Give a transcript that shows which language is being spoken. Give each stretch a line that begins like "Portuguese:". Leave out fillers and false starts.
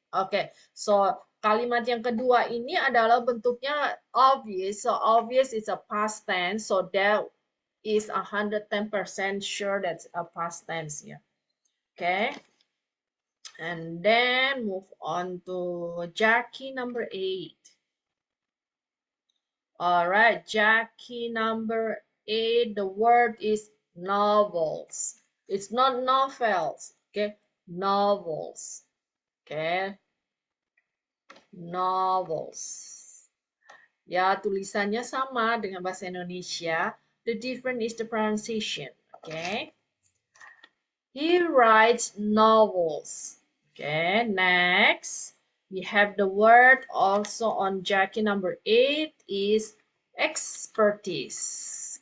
Indonesian: Okay, so kalimat yang kedua ini adalah bentuknya obvious.
English: So obvious is a past tense. So that is 110% sure that's a past tense here. Okay, and then move on to Jackie number 8. All right, Jackie number 8, the word is novels. It's not novels, okay, novels. Okay, novels.
Indonesian: Ya, tulisannya sama dengan bahasa Indonesia.
English: The difference is the pronunciation. Okay. He writes novels. Okay, next. We have the word also on Jackie number 8 is expertise.